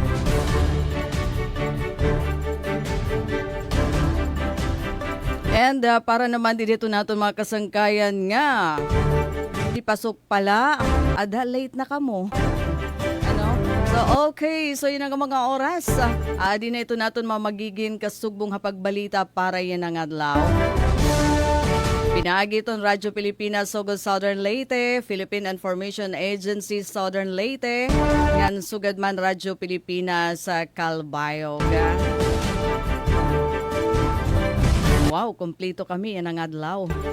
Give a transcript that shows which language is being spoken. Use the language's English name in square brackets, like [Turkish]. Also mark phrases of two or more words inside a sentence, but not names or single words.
[Waray] And para naman dito natin mga kasangkayan nga, di pasok pala, ada late na kamo. [Filipino] So okay, so yun ang mga oras. [Waray] Di na ito natin mamagiging kasugbong hapagbalita para yan ang adlaw. Pinagi itong Radyo Pilipinas Sugod Southern Leyte, Philippine Information Agency Southern Leyte, ngan sugad man Radyo Pilipinas sa Calbayog. [Filipino] Wow, kumplito kami yan ang adlaw.